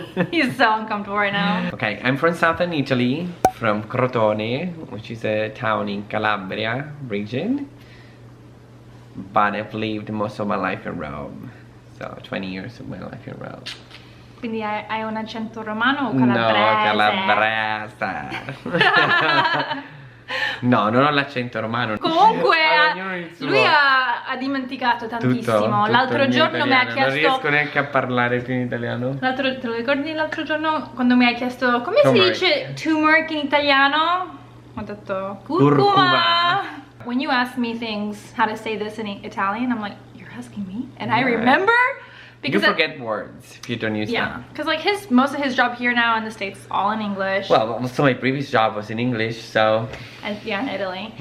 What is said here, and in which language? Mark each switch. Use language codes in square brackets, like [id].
[en] He's so uncomfortable right now. Okay, I'm from southern Italy, from Crotone, which is a town in Calabria region. But I've lived most of my life in Rome. So 20 years of my life in Rome. [it] Quindi hai un accento romano o calabrese? calabrese? No, calabrese. No, non ho l'accento romano. Comunque, lui ha dimenticato tantissimo. L'altro giorno mi ha chiesto... Non riesco neanche a parlare più in italiano. Te lo ricordi l'altro giorno quando mi hai chiesto come si dice turmeric in italiano? Ho detto curcuma. [en] When you ask me things, how to say this in Italian, I'm like, you're asking me? And I remember... You forget words if you don't use them. Yeah, because like most of his job here now in the States is all in English. Well, also my previous job was in English, so... And, yeah, in Italy.